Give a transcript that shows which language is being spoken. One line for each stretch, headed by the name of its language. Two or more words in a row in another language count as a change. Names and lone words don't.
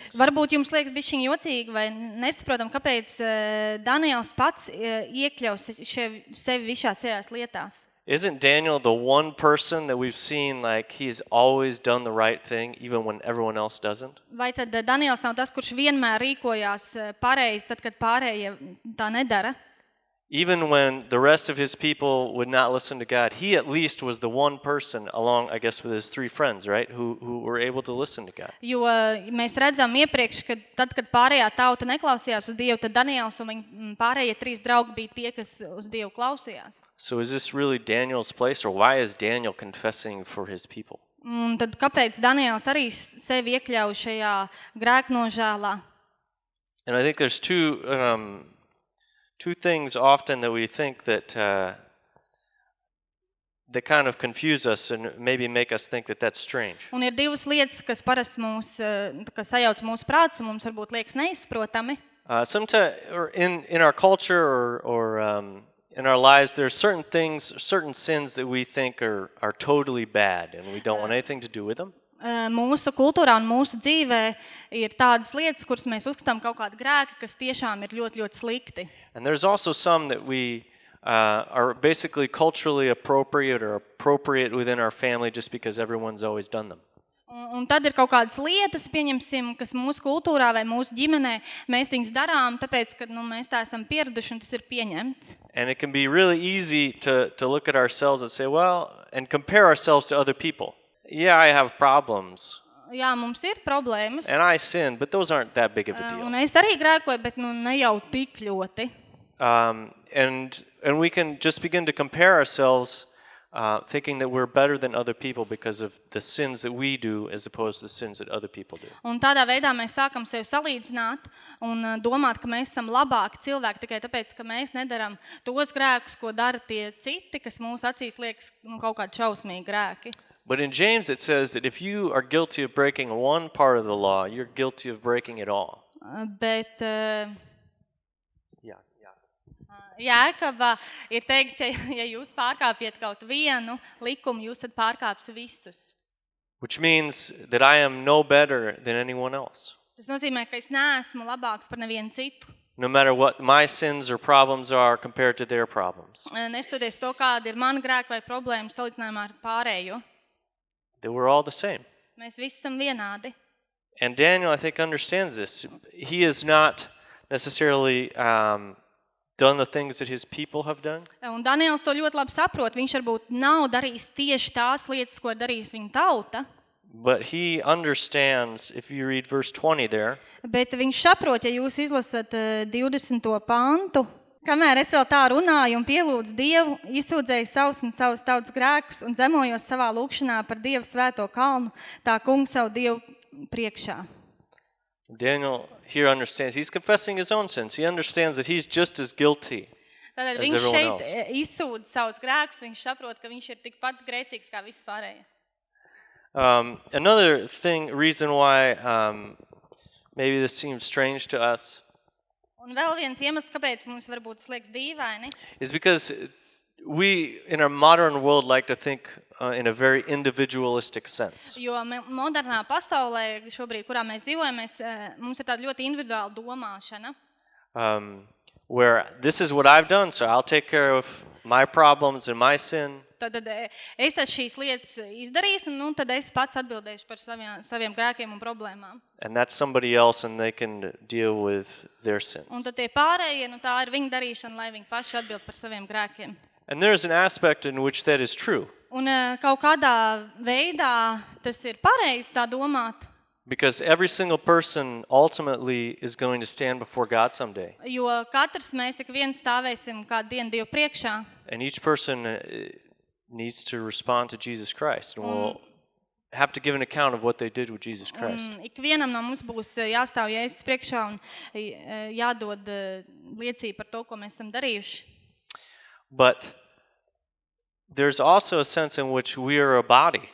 Latvian: varbūt jums liekas bišķiņ jocīgi vai nesaprotam, kāpēc Daniēls pats iekļaus sevi visās šajās lietās.
English: Isn't Daniel the one person that we've seen like he's always done the right thing even when everyone else doesn't?
Latvian: Vai tad Daniēls nav tas, kurš vienmēr rīkojās pareizi, tad, kad pārējie tā nedara?
English: even when the rest of his people would not listen to God, he at least was the one person along, I guess, with his 3 friends, right, who were able to listen to God.
Latvian: Jo mēs redzam iepriekš, ka tad, kad pārējā tauta neklausījās uz Dievu, tad Daniēls un viņa pārējie 3 draugi bija tie, kas uz Dievu klausījās.
English: So is this really Daniel's place, or why is Daniel confessing for his people?
Latvian: Tad kāpēc Daniēls arī sevi iekļauj šajā grēknožēlā?
English: And I think there's two things often that we think that that kind of confuse us and maybe make us think that that's strange.
Latvian: Un ir 2 lietas, kas parasti mūs, kas sajauc mūsu prātus, un mums varbūt liekas neizprotami.
English: Sometimes, or in our culture or in our lives, there are certain things, certain sins that we think are totally bad, and we don't want anything to do with them.
Latvian: Mūsu kultūrā un mūsu dzīvē ir tādas lietas, kuras mēs uzskatām kaut kādi grēki, kas tiešām ir ļoti, ļoti slikti.
English: And there's also some that we are basically culturally appropriate or appropriate within our family just because everyone's always done them.
Latvian: Un tad ir kaut kādas lietas, pieņemsim, kas mūsu kultūrā vai mūsu ģimenē, mēs viņus darām, tāpēc, ka mēs tā esam pieraduši un tas ir pieņemts.
English: And it can be really easy to look at ourselves and say, well, and compare ourselves to other people. Yeah, I have problems.
Latvian: Jā, mums ir problēmas.
English: And I sin, but those aren't that big of a deal.
Latvian: Un es arī grēkoju, bet ne jau tik ļoti.
English: And we can just begin to compare ourselves thinking that we're better than other people because of the sins that we do as opposed to the sins that other people do.
Latvian: Un tādā veidā mēs sākam sevi salīdzināt un domāt, ka mēs esam labāki cilvēki tikai tāpēc, ka mēs nedaram tos grēkus, ko dara tie citi, kas mūsu acīs liekas kaut kādi šausmīgi grēki.
English: But in James it says that if you are guilty of breaking one part of the law, you're guilty of breaking it all.
Latvian: Bet Jēkabā ir teikts, ja jūs pārkāpjat kaut vienu likumu, jūs tad pārkāps visus.
English: Which means that I am no better than anyone else.
Latvian: Tas nozīmē, ka es neesmu labāks par nevienu citu.
English: No matter what my sins or problems are compared to their problems.
Latvian: Nestoties to, kāda ir mana grēka vai problēma salīdzinājumā ar pārējo.
English: That we're all the same.
Latvian: Mēs visi esam vienādi.
English: And Daniel, I think, understands this. He has not necessarily done the things that his people have done.
Latvian: Un Daniēls to ļoti labi saprot. Viņš varbūt nav darījis tieši tās lietas, ko darījis viņa tauta.
English: But he understands, if you read verse 20 there.
Latvian: Bet viņš saprot, ja jūs izlasat 20. pantu. Kamēr es vēl tā runāju un pielūdzu Dievu, izsūdzēju savus un savus tautas grēkus un zemojos savā lūgšanā par Dievu svēto kalnu, tā kungu savu Dievu priekšā.
English: Daniel here understands. He's confessing his own sins. He understands that he's just as guilty as
Latvian: viņš
English: everyone
Latvian: šeit
English: else.
Latvian: izsūdz savus grēkus, viņš saprot, ka viņš ir tikpat grēcīgs kā visi pārējie.
English: Another reason why maybe this seems strange to us.
Latvian: Un vēl viens iemesls, kāpēc mums varbūt tas liekas dīvaini,
English: is because we, in our modern world, like to think in a very individualistic sense.
Latvian: Jo modernā pasaulē, šobrīd, kurā mēs dzīvojam, mums ir tāda ļoti individuāla domāšana.
English: Where this is what I've done, so I'll take care of my problems and my sin.
Latvian: Tad es šīs lietas izdarīšu, un tad es pats atbildēšu par saviem grēkiem un problēmām.
English: And that's somebody else, and they can deal with their sins.
Latvian: Un tad tie pārējie, tā ir viņa darīšana, lai viņi paši atbild par saviem grēkiem.
English: And there's an aspect in which that is true.
Latvian: Un kaut kādā veidā tas ir pareizi tā domāt.
English: Because every single person ultimately is going to stand before God someday.
Latvian: Jo katrs mēs ik viens stāvēsim kādu dienu Dievu priekšā.
English: And each person needs to respond to Jesus Christ and will have to give an account of what they did with Jesus Christ.
Latvian: Ik vienam no mums būs jāstāv Jēzus priekšā un jādod liecība par to, ko mēs esam darījuši.
English: But there's also a sense in which we are a body.